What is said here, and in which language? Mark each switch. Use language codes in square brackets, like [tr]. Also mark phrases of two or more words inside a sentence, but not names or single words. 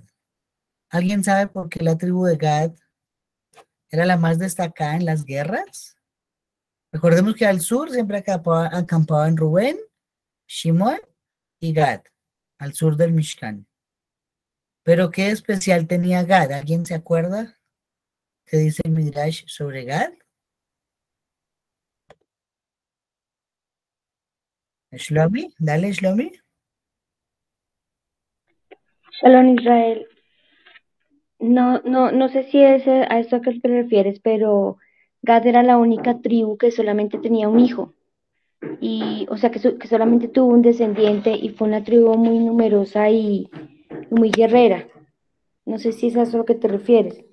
[es] ¿Alguien sabe por qué la tribu de Gad era la más destacada en las guerras? Recordemos que al sur siempre acampaban Rubén, Shimón y Gad, al sur del Mishkan. Pero ¿qué especial tenía Gad? ¿Alguien se acuerda? ¿Qué dice el Midrash sobre Gad? Shlomi, dale Shlomi. [he] שלום ישראל. [es] No sé si es a esto a que te refieres, pero Gad era la única tribu que solamente tenía un hijo. Y, o sea, que solamente tuvo un descendiente y fue una tribu muy numerosa y muy guerrera. No sé si es a eso a lo que te refieres.